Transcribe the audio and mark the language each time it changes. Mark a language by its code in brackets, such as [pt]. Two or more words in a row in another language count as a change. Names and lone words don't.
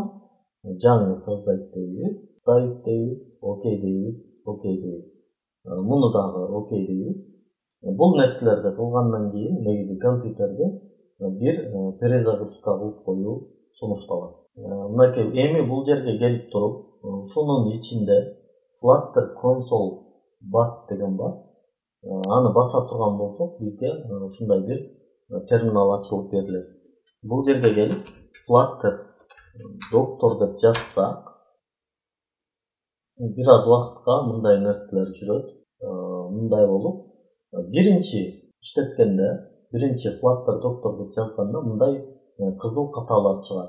[ky] Жаңы создать дейбиз, ставить дейбиз, окей дейбиз, окей дейбиз. Муну дагы окей дейбиз. Бул нерселерди кылгандан кийин негизи компьютерде бир перезагрузка кылып коюу сунушталат. Мынакей эми бул жерге келип туруп, ушунун ичинде Flutter console bat деген бар. Аны баса турган болсок, бизге ушундай бир терминал ачылып берилет. Бул жерге келип Flutter доктор деп жазсак, бир аз убакытка мындай нерселер жүрөт. Мындай болуп, биринчи иштеткенде, биринчи Flutter доктор деп жазганда мындай кызыл каталар чыгат.